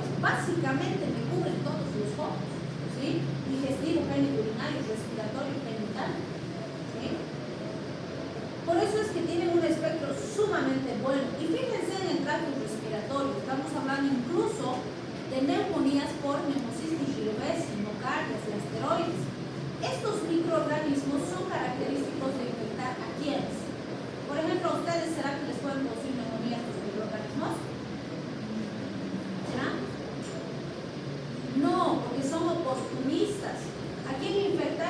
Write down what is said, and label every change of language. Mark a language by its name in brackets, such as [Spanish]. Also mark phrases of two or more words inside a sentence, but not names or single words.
[Spanish] Básicamente me cubren todos los focos, ¿sí? Digestivo, genitourinario, respiratorio, genital, ¿sí? Por eso es que tienen un espectro sumamente bueno. Y fíjense en el tracto respiratorio, estamos hablando incluso de neumonías por Pneumocystis jirovecii, nocardias, lasteroides. Estos microorganismos son característicos de infectar a quienes. Por ejemplo, ¿a ustedes será que les pueden producir neumonía estos microorganismos? ¿Será? No, porque son oportunistas. ¿A quién infectan?